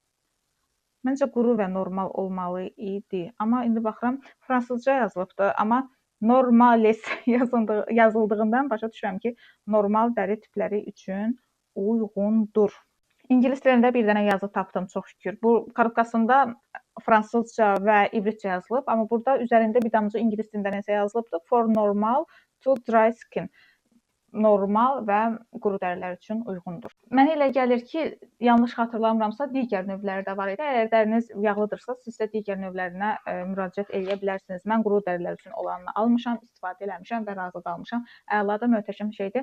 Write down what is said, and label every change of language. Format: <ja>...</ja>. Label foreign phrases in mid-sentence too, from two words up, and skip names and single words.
<az>Məncə quru və normal olmalı idi. Amma indi baxıram fransızca yazılıbdı, amma normales yazıldığından başa düşürəm ki, normal dəri tipləri üçün uyğundur. İngilis dilində bir dənə yazı tapdım, çox şükür. Bu korobkasında fransızca və ibritcə yazılıb, amma burada üzərində bir damcı ingilis dilində nəsə yazılıbdı.</az> <en>For normal to dry skin.</en> <az>Normal və quru dərilər üçün uyğundur. Mənə elə gəlir ki, yanlış xatırlamıramsa, digər növləri də var idi. Əgər dəriniz yağlıdırsa, siz də digər növlərinə müraciət edə bilərsiniz. Mən quru dərilər üçün olanını almışam, istifadə eləmişəm və razı qalmışam. Əladır, möhtəşəm şeydir.</az>